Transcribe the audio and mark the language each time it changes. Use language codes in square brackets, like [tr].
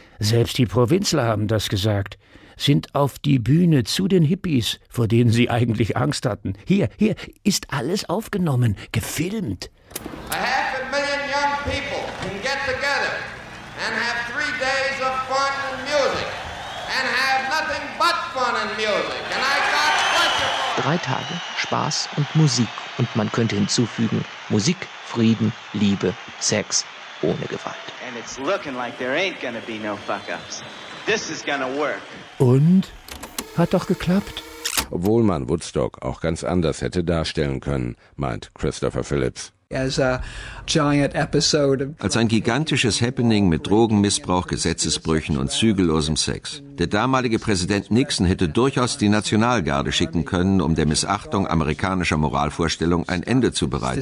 [de] Selbst die Provinzler haben das gesagt, sind auf die Bühne zu den Hippies, vor denen sie eigentlich Angst hatten. Hier ist alles aufgenommen, gefilmt. [en] A 500,000 young people can get together and have 3 days of fun and music and have nothing but fun and music. And I got pleasure. [de] 3 Tage Spaß und Musik. Und man könnte hinzufügen, Musik, Frieden, Liebe, Sex ohne Gewalt. [en] And it's looking like there ain't gonna be no fuck-ups. This is gonna work. [de] Und? Hat doch geklappt. Obwohl man Woodstock auch ganz anders hätte darstellen können, meint Christopher Phillips. [en] As a giant episode of [de] als ein gigantisches Happening mit Drogenmissbrauch, Gesetzesbrüchen und zügellosem Sex. Der damalige Präsident Nixon hätte durchaus die Nationalgarde schicken können, um der Missachtung amerikanischer Moralvorstellung ein Ende zu bereiten.